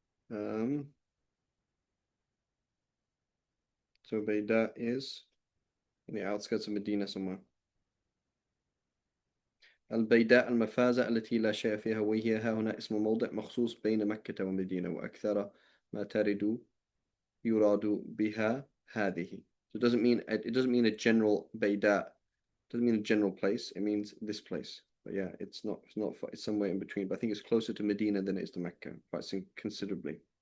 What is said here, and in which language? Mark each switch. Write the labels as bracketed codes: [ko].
[en] Um, so Bayda is in the outskirts of Medina somewhere. [ar] البيداء المفازة التي لا شيء فيها، وهي ها هنا اسم موضع مخصوص بين مكة ومدينة، وأكثر ما ترد يراد بها هذه. [en] So it doesn't mean a general بيداء. It doesn't mean a general place. It means this place. But yeah, it's somewhere in between. But I think it's closer to Medina than it is to Mecca, quite considerably.